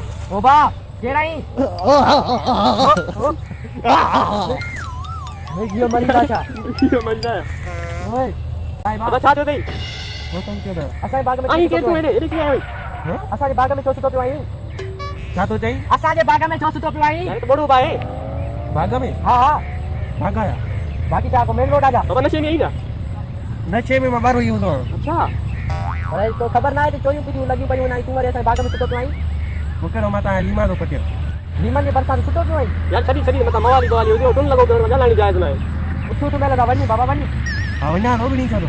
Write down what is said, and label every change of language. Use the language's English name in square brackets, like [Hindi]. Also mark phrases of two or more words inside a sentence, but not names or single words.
[Sindhi] ओ बा केरु आई? इहो मरींदा छा? इहो मरींदा ओए बाबा छा थियो अथई? असांजे बाग में आई केरु तूं हेॾे कीअं आई? असांजे बाग में छो सुठो पियो आई? छा थो चई? असांजे बाग में छो सुठो पियो आई? यार त बड़ो बाए बाग में। हा हा बाग आया बाकी छा को मेन रोड आजा बाबा नशे में आई ना? नशे में मां ॿाहिरि ई हूंदो आहियां। अच्छा अरे तो ख़बर ना आहे त चोरियूं पियूं लॻियूं पयूं आहिनि, तूं वरी असांजे बाग में सुठो पियो आई? मूंखे मां तव्हां लीमा थो पटियो। लीमन जे बरसात सुठो पियो आई? यार छॾी मथां मवाली बवाली हुजे टुन लॻो पियो, ॻाल्हाइणी जाइज़ न आहे। उथूं तूं महिल वञी बाबा वञी। हा वञा थो, बि नहीं छॾो।